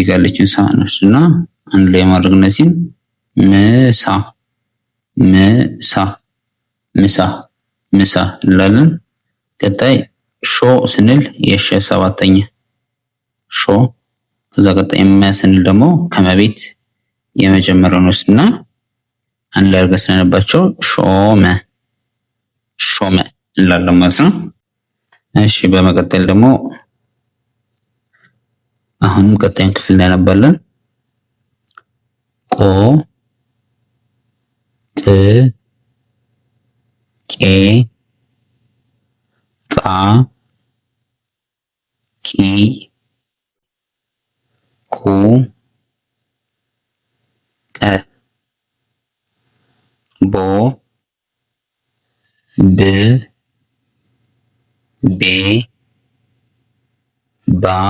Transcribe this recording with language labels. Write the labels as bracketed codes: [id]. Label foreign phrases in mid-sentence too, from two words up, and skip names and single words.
[am] ጋር ያለችን ሳ ነችና አንድ ላይ ማድረግ እነዚህን ምሳ ምሳ ምሳ ምሳ እንላለን። ቀጣይ ሾ ስንል የሸ ሰባተኛ ሾ። ከዛ ቀጣይ መ ስንል ደግሞ ከመቤት የመጀመሪያው ነውና አንድ ላይ አድርገን ስለነባቸው ሾመ ሾመ እንላለን ማለት ነው። እሺ በመቀጠል ደግሞ አሁንም ቀጣዩን ክፍል እናነባለን። ቆ ቅ ቄ ቃ ቂ ቁ ቀ ቦ ብ ቤ ባ